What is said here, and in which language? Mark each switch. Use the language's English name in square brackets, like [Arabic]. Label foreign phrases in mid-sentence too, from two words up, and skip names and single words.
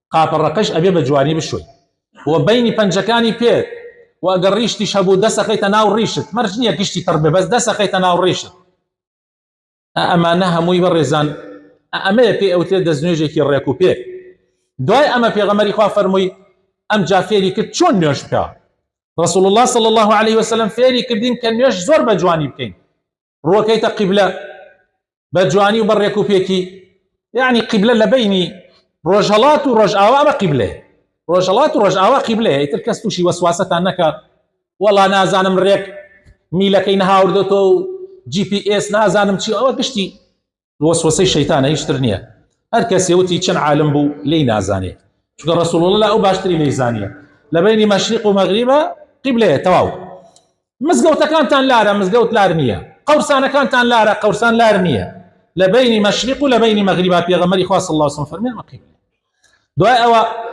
[Central Kurdish] قاپەڕەکەش ئەبێ بە جوانی بشوی و بینی پەنجەکانی پێت و ئەگەر ڕیشتیش هەبوو دەسەخەیتە ناو ڕیشت مەرج نییە گشتی تڕ بێ بەس دەسەخەیتە ناو ڕیشت ئەمانە هەمووی بەڕێزان ئەمەیە پێ ئەوتێ دەستنوێژێکی ڕێک و پێک دوای ئەمە پێغەمبەری خوا فەرمووی ئەم جا فێری کرد چۆن نوێژ بکە [Arabic] رسول الله صلى الله عليه وسلم [Central Kurdish] فێری کردین کە نوێژ زۆر بە جوانی بکەین ڕوەکەیتە قیبلە بە جوانی و بە ڕێک و پێکی یعنی قیبلە لە بینی ڕۆژهەڵات و ڕۆژئاوا ئەمە قیبلەیە ڕۆژهەڵات و ڕۆژئاوا قیبلەیە ئیتر کەس تووشی وەسواسەتان نەکە وەڵا نازانم ڕێک میلەکەی نەهاوردێتەوە و GPS نازانم چی ئەوە گشتی وەسوسەی شەیتانە هیچتر نییە هەر کەسێ وتی چەند عالم بوو لێی نازانێ چونکە [Arabic] رسول الله [Central Kurdish] ئەو باشتری لێی زانیە لە بینی مەشریق و مەغریبە قیبلەیە تەواو مزگەوتەکانتان لارە مزگەوت لار نییە قەورسانەکانتان لارە قەورسان لار نییە لە بینی مەشریق و لە بینی مەغریبە پێغەمبەری خوا [Arabic] صلی الله علیه و سلم [Central Kurdish] فەرمووی ئەمە قیبلە دوای ئەوە